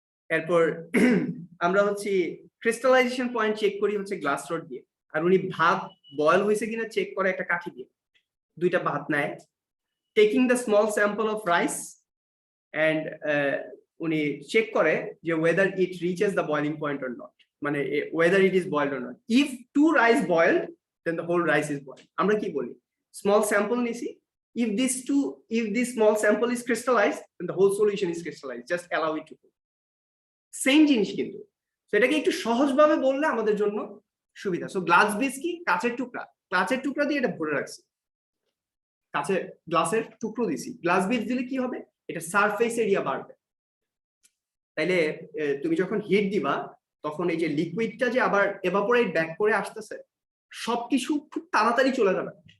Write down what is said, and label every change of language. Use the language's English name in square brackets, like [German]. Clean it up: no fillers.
[Bangla] এরপর আমরা crystallisation point check করি গ্লাস রড দিয়ে, আর উনি ভাত বয়েল হয়েছে কিনা চেক করে একটা কাঠি দিয়ে। 2টা ভাত নেয়, [English] taking the small sample of rice, and [Bangla] উনি চেক করে যে [English] whether it reaches the boiling point or not, মানে whether it is boiled or not. If 2 rice boiled, then the whole rice is boiled. [Bangla] আমরা কি বলি? Small sample নিছি, [English] if this small sample is crystallized, then the whole solution is crystallized, just allow it to cool. [Bangla] Same জিনিস কিন্তু, সেটাকে একটু সহজভাবে বললে আমাদের জন্য সুবিধা। সো গ্লাস বিস কি? কাচের টুকরা। কাঁচের টুকরা দিয়ে এটা ভরে রাখছি, কাঁচের গ্লাসের টুকরো দিছি, গ্লাস বিট দিলে কি হবে, এটা সারফেস এরিয়া বাড়বে। তাইলে তুমি যখন হিট দিবা তখন এই যে লিকুইডটা যে আবার এভাপোরেট ব্যাক করে আসতেছে, সবকিছু খুব তাড়াতাড়ি চলে যাবে।